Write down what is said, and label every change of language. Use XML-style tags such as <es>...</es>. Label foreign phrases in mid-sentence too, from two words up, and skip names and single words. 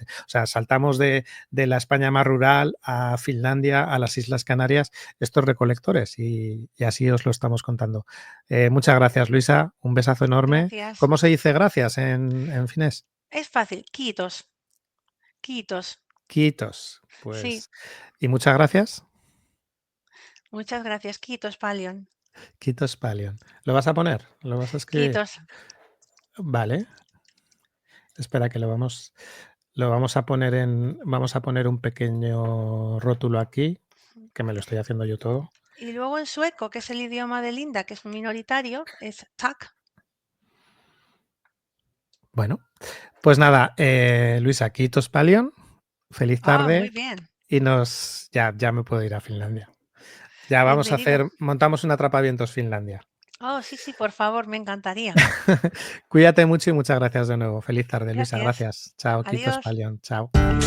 <es>O sea, saltamos de la España más rural a Finlandia, a las Islas Canarias, estos Recolectores, y así os lo estamos contando. Muchas gracias, Luisa. Un besazo enorme. Gracias. ¿Cómo se dice gracias en finés? Es fácil,</es> <fi>kiitos. Kiitos.</fi> <es>Kiitos. Pues, Sí. y muchas gracias. Muchas gracias.</es> <fi>Kiitos paljon. Kiitos paljon.</fi> <es>¿Lo vas a poner? ¿Lo vas a escribir? Kiitos. Vale. Espera que lo vamos a poner vamos a poner un pequeño rótulo aquí, que me lo estoy haciendo yo todo. Y luego en sueco, que es el idioma de Linda, que es minoritario, es tack. Bueno, pues nada, Luisa,</es> <fi>kiitos paljon.</fi> <es>Feliz tarde. Muy bien. Y ya me puedo ir a Finlandia. Ya vamos Bienvenido. montamos un atrapavientos Finlandia. Sí, por favor, me encantaría. Cuídate mucho y muchas gracias de nuevo. Feliz tarde, Luisa. Gracias. Gracias. Chao, kiitos</es>